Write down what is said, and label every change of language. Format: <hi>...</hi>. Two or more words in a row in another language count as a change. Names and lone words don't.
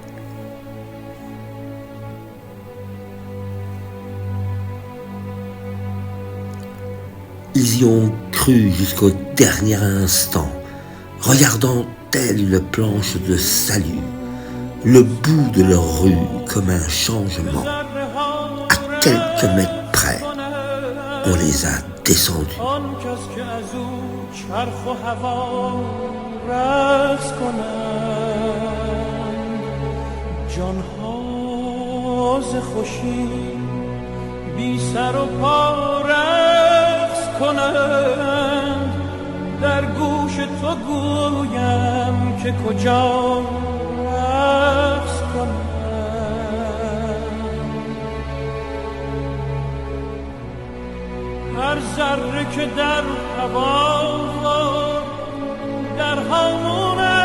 <fr>Ils y ont cru jusqu'au dernier instant, regardant telle une planche de salut, le bout de leur rue comme un changement. À quelques mètres près, on les a descendu.</fr> <fa>آن کس که از او چرخ و هوا رقص کنند جانها ز خوشی بی سر و پا رقص کنند در گوش تو گویم که کجا رقص کنند هر ذره که در هوا در هامون</fa>